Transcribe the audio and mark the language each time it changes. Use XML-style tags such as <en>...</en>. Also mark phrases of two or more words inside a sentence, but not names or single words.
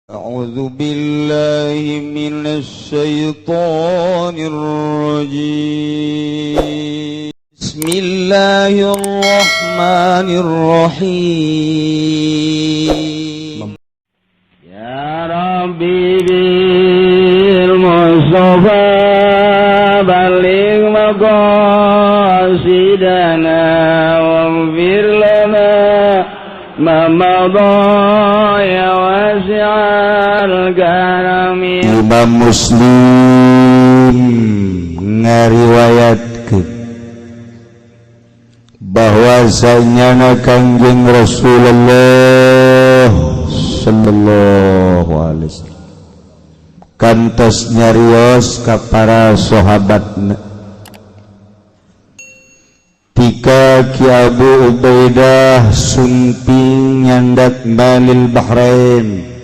<ar>أعوذ بالله من الشيطان الرجيم بسم الله الرحمن الرحيم يا ربي بالمصطفى بلغ مقاصدنا واغفر لنا ما مضى يا واسع الكرم.</ar> <su>Imam Muslim ngariwayatkeun bahwasanya Kangjeng Rasulullah</su> <ar>صلى الله عليه وسلم</ar> <su>kantos nyarios ka para sahabatna tika Ki Abu Ubaidah sumping nyandak balil Bahrain</su>